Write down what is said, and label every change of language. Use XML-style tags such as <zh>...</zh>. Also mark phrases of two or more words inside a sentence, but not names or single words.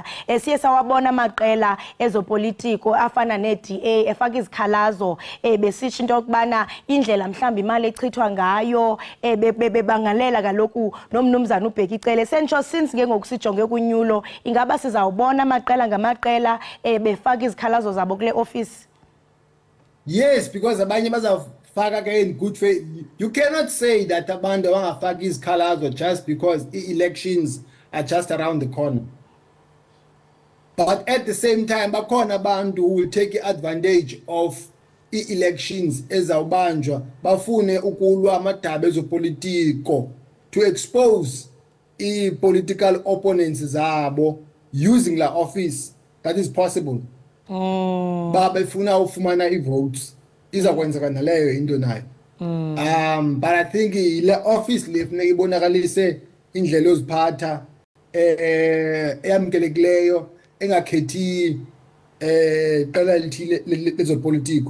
<xh>Siye sawabona amaqela ezopolitiko afana neDA efaka izikhalazo besitsho into yokubana indlela mhlawumbe imali echithwa ngayo bebangalela kaloku nomnumzana ubheka icele. Sentsho since ke ngokusijonge kunyulo, ingaba sizawubona amaqela ngamaqela befaka izikhalazo zabo kule office?</xh> <en>Yes, because</en> <xh>abanye bazafaka ke</xh> <en>in good faith. You cannot say that</en> <xh>abantu abangafaki izikhalazo</xh> <en>just because elections are just around the corner. But at the same time,</en> <xh>bakhona abantu</xh> <en>who will take advantage of elections</en> <xh>ezawubanjwa bafune ukulwa amadaba ezopolitiko</xh> <en>to expose political opponents zabo using la office. That is possible.</en> <xh>Befuna ufumana votes izakwenzeka naleyo into nayo.</xh> <en>But I think</en> <xh>le office le funeka ibonakalise indlela yoziphatha eyamkelekileyo engakhethi qala lithile lezopolitiko.</xh>